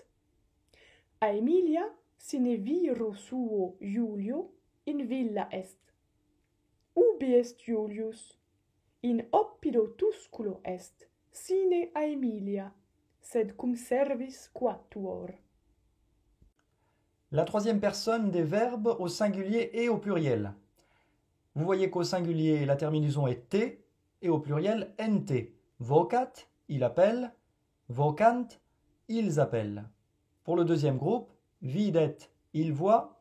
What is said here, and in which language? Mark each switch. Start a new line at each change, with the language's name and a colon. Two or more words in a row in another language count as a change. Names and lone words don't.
Latin: Aemilia sine viro suo Iulio in villa est. Ubi est Iulius? In oppido tusculo est, sine Aemilia, sed cum servis quatuor.
French: La troisième personne des verbes au singulier et au pluriel. Vous voyez qu'au singulier, la terminaison est t et au pluriel nt. Vocat, il appelle. Vocant, ils appellent. Pour le deuxième groupe, videt, il voit.